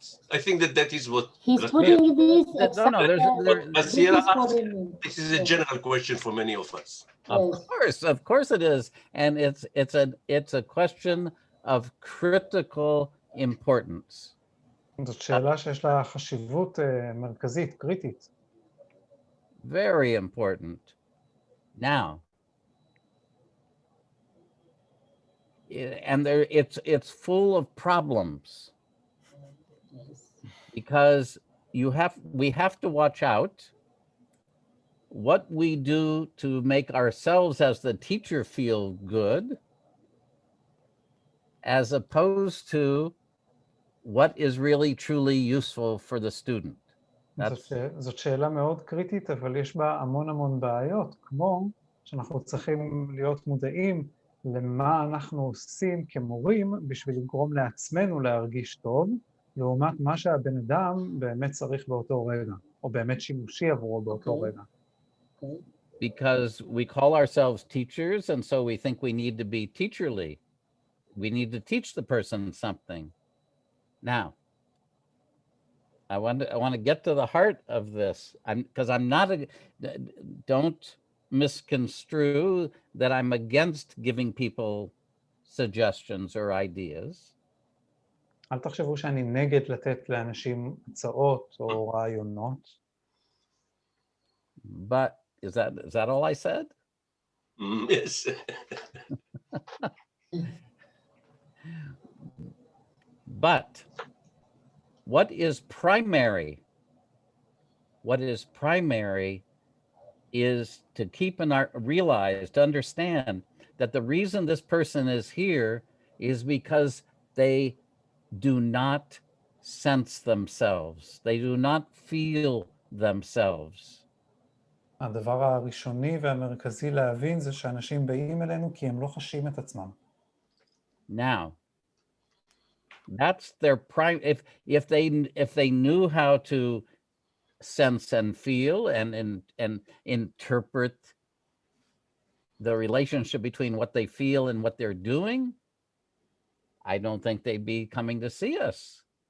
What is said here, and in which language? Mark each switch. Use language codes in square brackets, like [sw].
[en] I think that is what he's putting this. This is a general question for many of us. Of course it is, and it's a question of critical importance. [he] זאת שאלה שיש לה חשיבות מרכזית, קריטית. [en] Very important. Now, and it's full of problems because we have to watch out what we do to make ourselves as the teacher feel good, as opposed to what is really truly useful for the student. [he] זאת שאלה מאוד קריטית, אבל יש בה המון בעיות, כמו שאנחנו צריכים להיות מודעים למה אנחנו עושים כמורים בשביל לגרום לעצמנו להרגיש טוב, לעומת מה שהבן אדם באמת צריך באותו רגע, או באמת שימושי עבורו באותו רגע. [en] Because we call ourselves teachers, and so we think we need to be teacherly. We need to teach the person something. Now, I want to get to the heart of this, because I'm not don't misconstrue that I'm against giving people suggestions or ideas. [he] אל תחשבו שאני נגד לתת לאנשים הצעות או רעיונות. [en] But is that all I said? Yes. But what is primary? What is primary is to keep realize, to understand that the reason this person is here is because they do not sense themselves. They do not feel themselves. [he] הדבר הראשוני והמרכזי להבין זה שאנשים באים אלינו כי הם לא חשים את עצמם. [en] Now, that's their prime. If they knew how to sense and feel and interpret the relationship between what they feel and what they're doing, I don't think they'd be coming to see us.